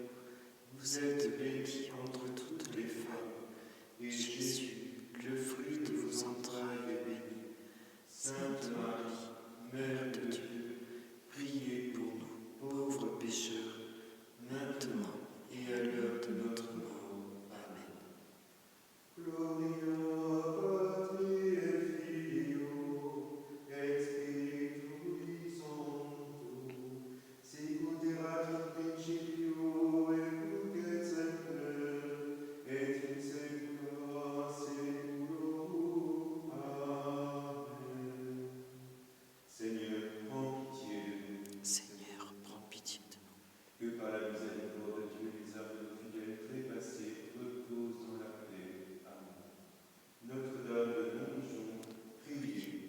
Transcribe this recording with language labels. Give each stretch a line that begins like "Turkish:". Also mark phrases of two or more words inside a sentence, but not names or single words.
French: Vous êtes bénie entre toutes les femmes, et Jésus, le fruit de vos entrailles, est béni. Sainte Marie, Mère de Dieu, priez pour nous, pauvres pécheurs, maintenant et à l'heure de notre mort. Amen.
Latin: Gloria Patri et Filio et Spiritui Sancto, sicut erat in principio et nunc et semper et in saecula saeculorum.
French: Amen. Seigneur, prends pitié de nous. Seigneur, prends pitié de nous. Que par la miséricorde de Dieu, les âmes de nos fidèles trépassés reposent dans la paix. Amen. Notre-Dame de Montjon, priez